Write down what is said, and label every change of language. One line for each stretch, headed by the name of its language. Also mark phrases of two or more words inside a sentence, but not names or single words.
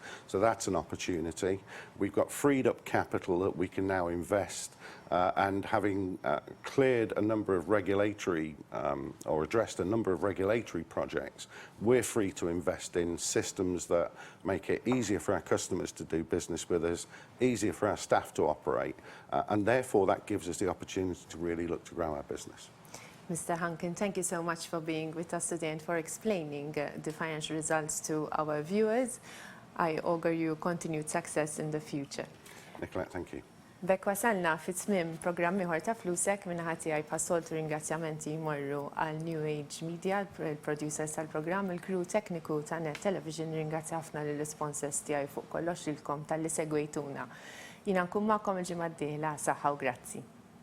English: So that's an opportunity. We've got freed up capital that we can now invest, and having cleared a number of regulatory or addressed a number of regulatory projects, we're free to invest in systems that make it easier for our customers to do business with us, easier for our staff to operate, and therefore that gives us the opportunity to really look to grow our business. Mr. Hunkin, thank you so much for being with us today and for explaining the financial results to our viewers. I augur you continued success in the future. Nicolette, thank you.
Maltese: Bekk wasalna fit-tmiem programm ieħor ta' Flusek minnaħa tiegħi passoltu ringrazzjamenti jmorru għal New Age Media, il-producers tal-programm, il-crew tekniku ta' Net Television, ringrazzja ħafna lill-sponsors tiegħi fuq kollox ilkom tal-li segwejtuna. Jiena nkun magħkom il-ġimgħa d-dieħla, saħħa u grazzi.